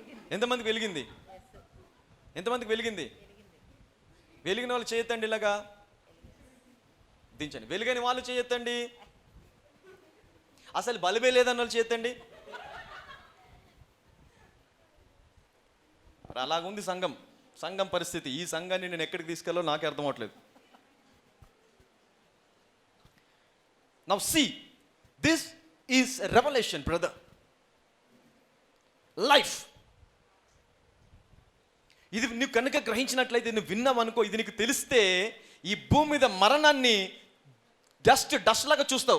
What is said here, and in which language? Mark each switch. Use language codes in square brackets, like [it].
[te] ఎంతమందికి వెలిగింది? ఎంతమందికి వెలిగింది? వెలిగిన వాళ్ళు చేయొద్దండి, ఇలాగా దించండి. వెలిగని వాళ్ళు చేయొద్దండి. అసలు బల్బే లేదన్న వాళ్ళు చేయొద్దండి. అలాగుంది సంఘం పరిస్థితి. ఈ సంఘాన్ని నేను ఎక్కడికి తీసుకెళ్ళో నాకే అర్థం అవట్లేదు. [en] Now see, this is a revelation, brother. Life. [te] ఇది నువ్వు కనుక గ్రహించినట్లయితే, నువ్వు విన్నావనుకో, ఇది నీకు తెలిస్తే ఈ భూమి మీద మరణాన్ని డస్ట్ లాగా చూస్తావు.